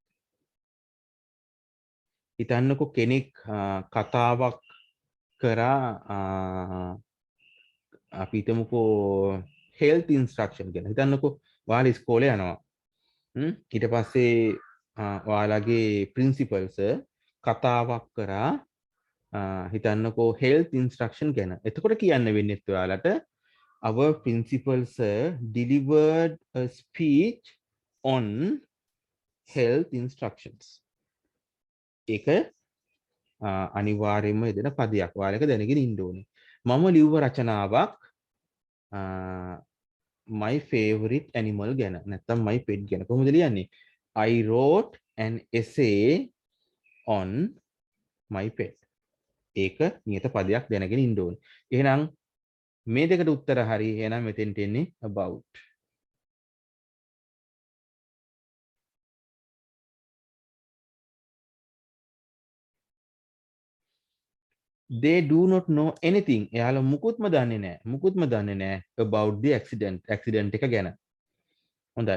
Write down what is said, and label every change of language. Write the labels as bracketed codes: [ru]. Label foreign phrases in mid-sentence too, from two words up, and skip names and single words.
[si] හිතන්නකෝ කෙනෙක් කතාවක් කරා අපි හිතමුකෝ [en] health instruction [si] ගැන. හිතන්නකෝ ඔයාලා ඉස්කෝලේ යනවා. ඊට පස්සේ ඔයාලගේ [en] principal sir [si] කතාවක් කරා හිතන්නකෝ [en] health instruction [si] ගැන. එතකොට කියන්න වෙන්නේ ඔයාලට [en] our principal sir delivered a speech on health instructions. [si] ඒක අනිවාර්යයෙන්ම එදෙන පදයක්. ඔයාලක දැනගෙන ඉන්න ඕනේ. මම ලිව්ව රචනාවක් [en] my favorite animal [si] ගැන. නැත්නම් [en] my pet [si] ගැන. කොහොමද ලියන්නේ? [en] I wrote an essay on my pet. [si] ඒක නියත පදයක් දැනගෙන ඉන්න ඕනේ. එහෙනම් මේ දෙකට උත්තර හරි. එහෙනම් මෙතෙන්ට එන්නේ about. [en] They do not know anything. [si] එයාලා මුකුත්ම දන්නේ නැහැ. මුකුත්ම දන්නේ නැහැ [en] about the accident. [si] accident එක ගැන. හොඳයි.